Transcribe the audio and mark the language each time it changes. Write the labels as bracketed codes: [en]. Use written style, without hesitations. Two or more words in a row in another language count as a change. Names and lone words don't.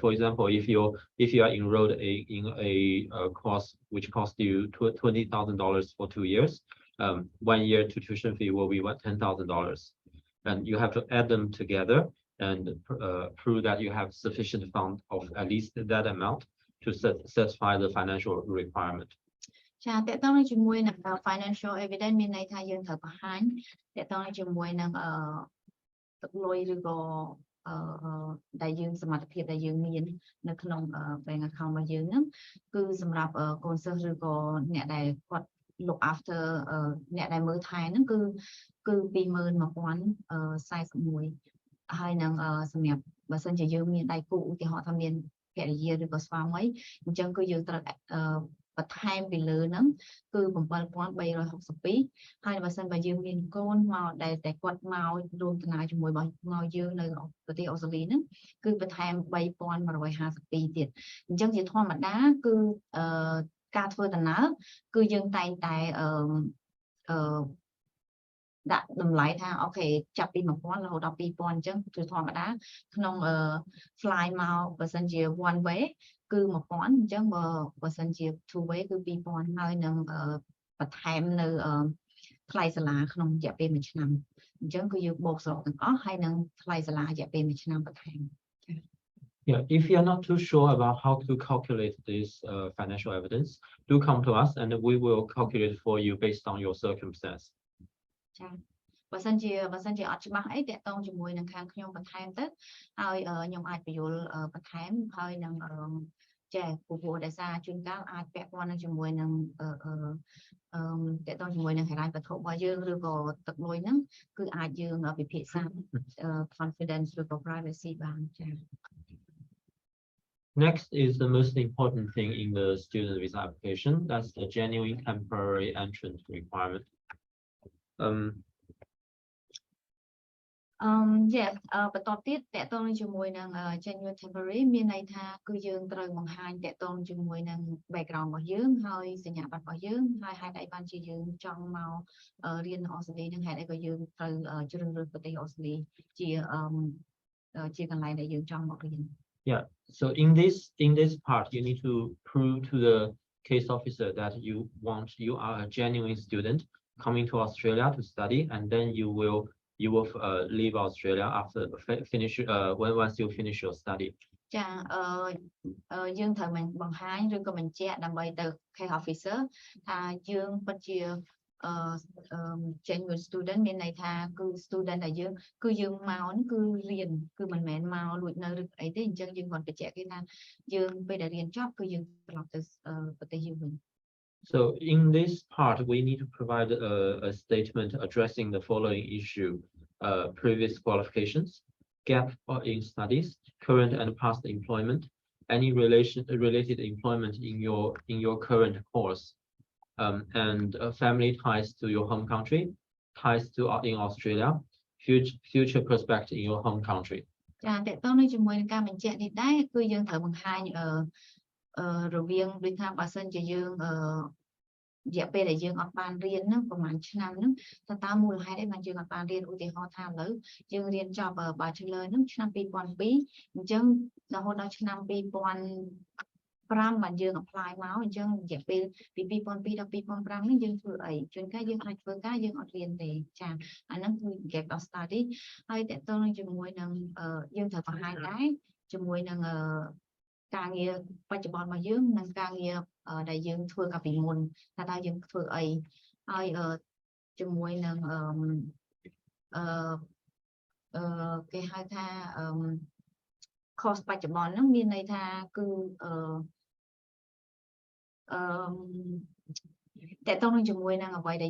[en] For example, if you are enrolled in a course which costs you $20,000 for 2 years, 1 year tuition fee will be $10,000, and you have to add them together and prove that you have sufficient fund of at least that amount to satisfy the financial requirement. [km] ចាតើតើនឹងជាមួយនឹង [en] financial evidence [km] មានន័យថាយើងត្រូវបង្ហាញតើតើនឹងជាមួយនឹងទឹកលុយឬក៏ដែលយើងសមត្ថភាពដែលយើងមាននៅក្នុង [en] bank account [km] របស់យើងហ្នឹងគឺសម្រាប់កូនសិស្សឬក៏អ្នកដែលគាត់ [en] look after [km] អ្នកដែលមើលថែហ្នឹងគឺ 21,041 ហើយនឹងសម្រាប់បើសិនជាយើងមានដៃគូឧទាហរណ៍ថាមានភរិយាឬក៏ស្វាមីអញ្ចឹងគឺយើងត្រូវបន្ថែមពីលើហ្នឹងគឺ 7,362 ហើយបើសិនបើយើងមានកូនមកដែលតែគាត់មករួមដំណើរជាមួយមកយើងនៅប្រទេសអូស្ត្រាលីហ្នឹងគឺបន្ថែម 3,152 ទៀតអញ្ចឹងជាធម្មតាគឺការធ្វើដំណើរគឺយើងតែងតែ ដាក់តម្លៃថាអូខេចាប់ពី 1,000 រហូតដល់ 2,000 អញ្ចឹងគឺធម្មតាក្នុង fly មកបើសិនជា [en] one way [km] គឺ 1,000 អញ្ចឹងបើសិនជា [en] two way [km] គឺ 2,000 ហើយនឹងបន្ថែមនៅថ្លៃសាលាក្នុងរយៈពេល 1 ឆ្នាំអញ្ចឹងគឺយើងបូកសរុបទាំងអស់ហើយនឹងថ្លៃសាលារយៈពេល 1 ឆ្នាំបន្ថែម [en] Yeah, if you are not too sure about how to calculate this financial evidence, do come to us and we will calculate for you based on your circumstance. [km] ចាបើសិនជាអត់ច្បាស់អីតាក់ទងជាមួយនឹងខាងខ្ញុំបន្ថែមទៅហើយខ្ញុំអាចបញ្យល់បន្ថែមហើយនឹងចាព្រោះដោយសារជួនកាលអាចពាក់ព័ន្ធនឹងជាមួយនឹងតាក់ទងជាមួយនឹងហិរញ្ញវត្ថុរបស់យើងឬក៏ទឹកលុយហ្នឹងគឺអាចយើងពិភាក្សា confidence ឬក៏ privacy បានចា [en] Next is the most important thing in the student visa application. That's the genuine temporary entrance requirement. [km] Yes បន្ទាប់ទៀតតាក់ទងជាមួយនឹង [en] genuine temporary [km] មានន័យថាគឺយើងត្រូវបង្ហាញតាក់ទងជាមួយនឹង background របស់យើងហើយសញ្ញាបត្ររបស់យើងហើយហេតុអីបានជាយើងចង់មករៀននៅអូស្ត្រាលីនឹងហេតុអីក៏យើងត្រូវជ្រើសរើសប្រទេសអូស្ត្រាลីជាកន្លែងដែលយើងចង់មករៀន [en] Yeah, so in this part you need to prove to the case officer that you are a genuine student coming to Australia to study, and then you will leave Australia after once you finish your study. [km] ចាយើងត្រូវបង្ហាញឬក៏បញ្ជាក់ដើម្បីទៅ [en] case officer [km] ថាយើងពិតជា [en] genuine student [km] មានន័យថាគឺ student ដែលគឺយើងមកគឺរៀនគឺមិនមែនមកលួចនៅឬអីទេអញ្ចឹងយើងគាត់បញ្ជាក់គេថាយើងពេលដែលរៀនចប់គឺយើងត្រឡប់ទៅប្រទេសយើងវិញ [en] So in this part, we need to provide a statement addressing the following issue: previous qualifications, gap in studies, current and past employment, any related employment in your current course, and family ties to your home country, ties to in Australia, future prospect in your home country. [km] ចាតើតើនៅជាមួយនឹងការបញ្ជាក់នេះដែរគឺយើងត្រូវបង្ហាញរវាងដូចថាបើសិនជាយើងរយៈពេលដែលយើងអត់បានរៀនហ្នឹង ប្រហែលឆ្នាំហ្នឹងតើមូលហេតុអីបានយើងអត់បានរៀនឧទាហរណ៍ថាឥឡូវយើងរៀនចប់ Bachelor ហ្នឹងឆ្នាំ 2002 អញ្ចឹងរ ហូតដល់ឆ្នាំ 2005 បានយើង apply មកអញ្ចឹងរយៈពេលពី 2002 ដល់ 2005 នេះយើងធ្វើអីជួនកាលយើងអាចធ្វើការយើងអត់រៀនទេចាអាហ្នឹងគឺ [en] gap of study [km] ហើយតើតើនឹងជាមួយនឹងយើងត្រូវបង្ហាញដែរជាមួយនឹងការងារបច្ចុប្បន្នរបស់យើងនិងការងារដែលយើងធ្វើកាលពីមុនថាតើយើងធ្វើអីហើយជាមួយនឹង គេហៅថាcourse បច្ចុប្បន្នហ្នឹងមានន័យថាគឺតើតើនឹងជាមួយនឹងអ្វីដែល